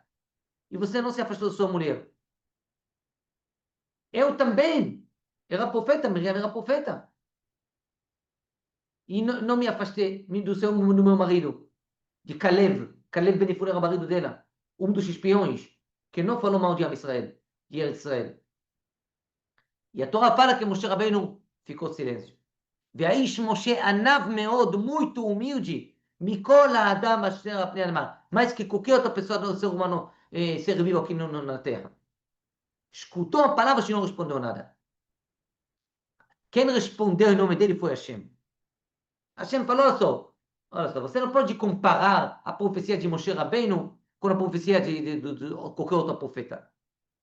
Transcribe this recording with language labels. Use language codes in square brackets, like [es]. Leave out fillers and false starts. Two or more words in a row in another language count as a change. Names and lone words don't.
[pt] E você não se afastou da sua mulher. Eu também era profeta, Miriam era profeta. E não me afastei do meu marido, de Caleb. Caleb Ben Yefune era o marido dela. Um dos espiões que não falou mal de Israel, de Israel. E a Torá fala que Moshe Rabbeinu ficou silêncio. [he] והאיש משה ענב מאוד, [pt] muito humilde, [he] מכל האדם אשר על פני האדמה. [pt] Mas que qualquer outra pessoa do ser humano, ser vivo aqui na Terra. Escutou a palavra e não respondeu nada. Quem respondeu em nome dele foi Hashem. Hashem falou, olha só, você não pode comparar a profecia de Moshe Rabbeinu com a profecia de qualquer outro profeta.